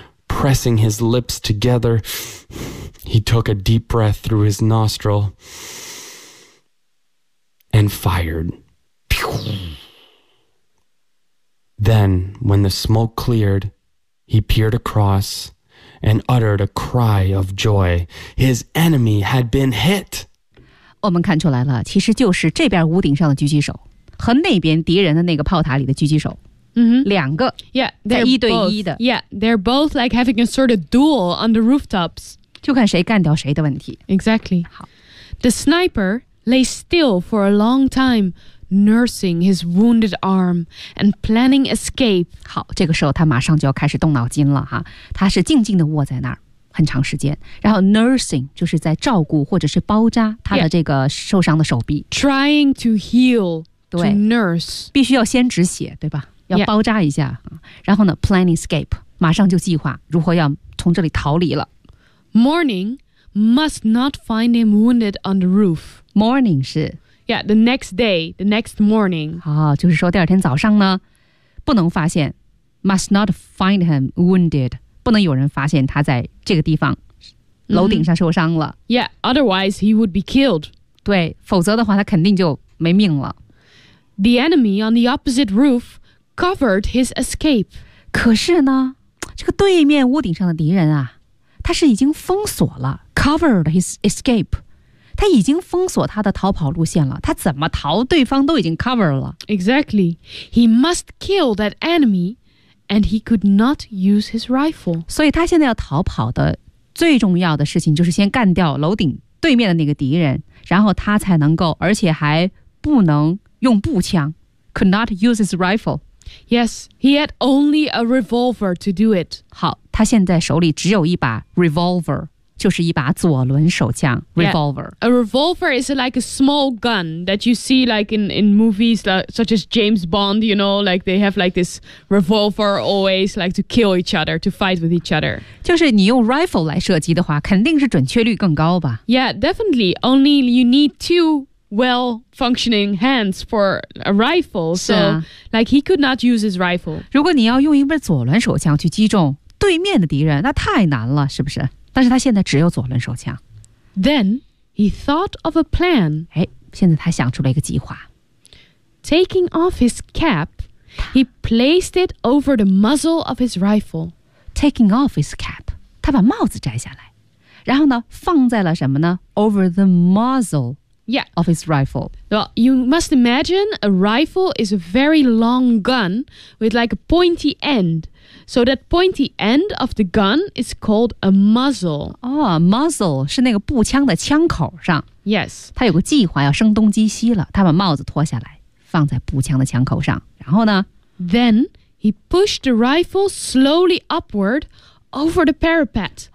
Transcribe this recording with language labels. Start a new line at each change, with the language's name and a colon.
English: Pressing his lips together, he took a deep breath through his nostril and fired. Then, when the smoke cleared, he peered across. And uttered a cry of joy. His enemy had been hit.
Chinese: 我们看出来了，其实就是这边屋顶上的狙击手和那边敌人的那个炮塔里的狙击手，两个，在一对一的。
English: Yeah, they're both like having a sort of duel on the rooftops.
Chinese: 就看谁干掉谁的问题。
English: Exactly.
Chinese: 好。
English: The sniper lay still for a long time. Nursing his wounded arm and planning escape.
Chinese: 好，这个时候他马上就要开始动脑筋了哈。他是静静地卧在那儿很长时间，然后 nursing 就是在照顾或者是包扎他的这个受伤的手臂。
English: Yeah. Trying to heal,
Chinese: 对
English: to nurse.
Chinese: 必须要先止血，对吧？要包扎一下。
English: Yeah.
Chinese: 然后呢
English: planning escape,
Chinese: 马上就计划如何要从这里逃离了。
English: Morning must not find him wounded on the roof. Morning
Chinese: 是
English: Yeah, the next day, the next morning.
Chinese: 就是说第二天早上呢，不能发现
English: must not find him wounded.
Chinese: 不能有人发现他在这个地方楼顶上受伤了。
English: Mm-hmm. Yeah, otherwise he would be killed.
Chinese: 对，否则的话他肯定就没命了。
English: The enemy on the opposite roof covered his escape.
Chinese: 可是呢，这个对面屋顶上的敌人啊，他是已经封锁了
English: covered his escape.
Chinese: 他已经封锁他的逃跑路线了，他怎么逃对方都已经 cover 了。
English: Exactly. He must kill that enemy and he could not use his rifle.
Chinese: 所以他现在要逃跑的最重要的事情就是先干掉楼顶对面的那个敌人，然后他才能够，而且还不能用步枪。
English: Could not use his rifle. Yes, he had only a revolver to do it.
Chinese: 好，他现在手里只有一把 revolver, 就是一把左轮手枪 revolver.
English: Yeah. A revolver is like a small gun that you see like in movies like, such as James Bond, you know, like they have like this revolver always like to kill each other, to fight with each other.
Chinese: 就是你用 rifle 来射击的话肯定是准确率更高吧。
English: Yeah, definitely. Only you need two well-functioning hands for a rifle. So,、啊、 like he could not use his rifle.
Chinese: 如果你要用一把左轮手枪去击中对面的敌人那太难了是不是但是他现在只有左轮手枪。
English: Then, he thought of a plan.
Chinese: 哎，现在他想出了一个计划。
English: Taking off his cap, he placed it over the muzzle of his rifle. Taking off his cap,
Chinese: 他把帽子摘下来。然后呢，放在了什么呢 ?
English: Over the muzzle、 yeah. of his rifle. Well, you must imagine a rifle is a very long gun with like a pointy end. So that pointy end of the gun is called a muzzle.
Chinese: Oh, muzzle 是那个步枪的枪口上。
English: Yes.
Chinese: 他有个计划要声东击西了。他把帽子脱下来放在步枪的枪口上。然后呢
English: Then he pushed the rifle slowly upward over the parapet.